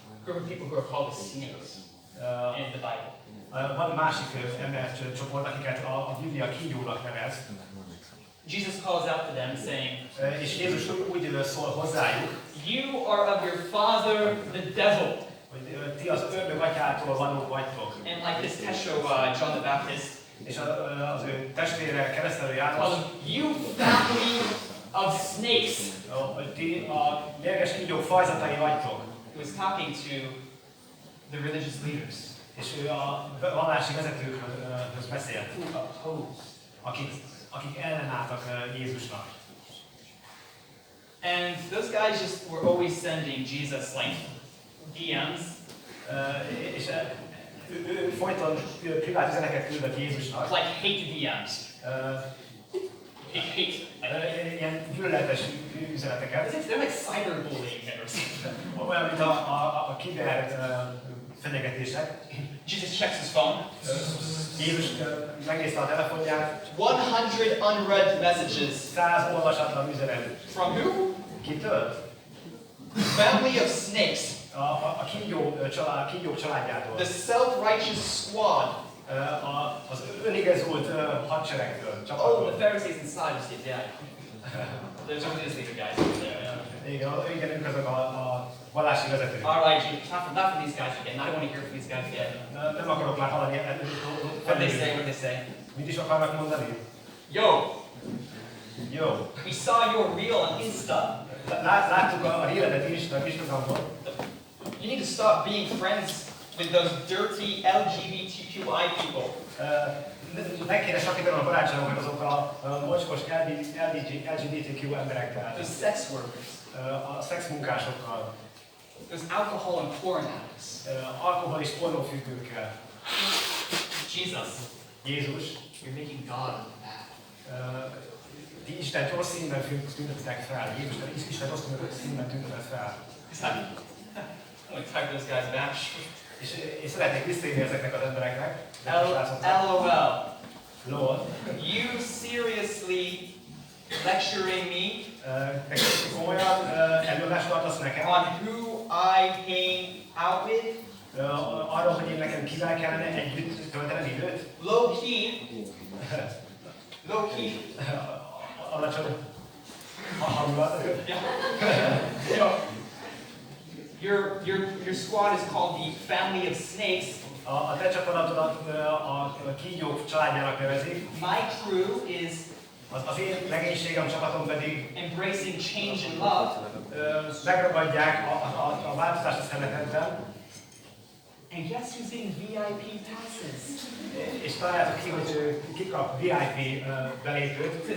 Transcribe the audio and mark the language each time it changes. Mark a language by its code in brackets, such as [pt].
[en] Group of people who are called the snakes in the Bible. [hu] Van másik embercsoport, akiket a Biblia kígyónak nevez. [en] Jesus calls out to them saying, [hu] És Jézus úgy szól hozzájuk, [en] you are of your father, the devil. [hu] hogy ti az ördög atyától valók vagytok. [en] And like his tesho, John the Baptist, [hu] És az ő testvére, keresztelő János, [en] calls him, you family of snakes. [hu] hogy ti a mérges kígyók fajzatai vagytok. [en] He was talking to the religious leaders [hu] És ő a vallási vezetőkhöz beszélt, [en] who opposed. [hu] akik ellenálltak Jézusnak. [en] And those guys just were always sending Jesus like DMs. [hu] És ő folyton privát üzeneket küldött Jézusnak. [en] Like hate DMs. Hate. [hu] Ilyen gyűlöletes üzeneteket. [en] They're like cyberbullying or something. [hu] Olyan, mint a kiber fenyegetések. [en] Jesus checks his phone. [hu] Jézus megnézte a telefonját. [en] 100 unread messages. [hu] 100 olvasatlan üzenet. [en] From who? [hu] Kitől? [en] Family of snakes. [hu] A kígyók családjától. [en] The self-righteous squad. [hu] Az önigazult hadseregtől. [en] Oh, the Pharisees and Sadducees, yeah. There's a religious leader guys over there. Yeah. [hu] Igen, ők azok a vallási vezetők. [en] All right, Jesus, not from these guys again. I don't want to hear from these guys again. [hu] Nem akarok már hallani. [en] What they say? What they say? [hu] Mit is akarnak mondani? [en] Yo, [hu] Jó. [en] we saw your reel on Insta. [hu] Láttuk a híredet Instagramon. [en] You need to stop being friends with those dirty LGBTQI people. [hu] Meg kéne sakítanom a barátságokat azokkal a mocskos LGBTQ emberekkel. [en] Those sex workers. [hu] A szexmunkásokkal. [en] Those alcohol and porn addicts. [hu] Alkohol és pornófüggőkkel. [en] Jesus, [hu] Jézus. [en] you're making God look bad. [hu] Ti Isten rossz színben tüntetek fel. Jézus, Isten rossz színben tüntetett fel. [en] I'm going to type those guys back. [hu] És én szeretnék visszaírni ezeknek az embereknek. [en] LOL. [hu] LOL. [en] You seriously lecturing me [hu] Komolyan előadást tartasz nekem? [en] on who I hang out with? [hu] arról, hogy én nekem kivel kellene együtt töltenem időt. [en] Low key. Low key. [hu] Alacsony hangulat. [en] Yeah. You know, your squad is called the family of snakes. [hu] A te csapatodat a kígyók családjának nevezi. [en] My crew is [hu] Az én legénységem, csapatom pedig [en] embracing change and love. [hu] Megragadják a változást a szeretetben. [en] And guess who's getting VIP passes? [hu] És találjátok ki, hogy ki kap VIP belépőt.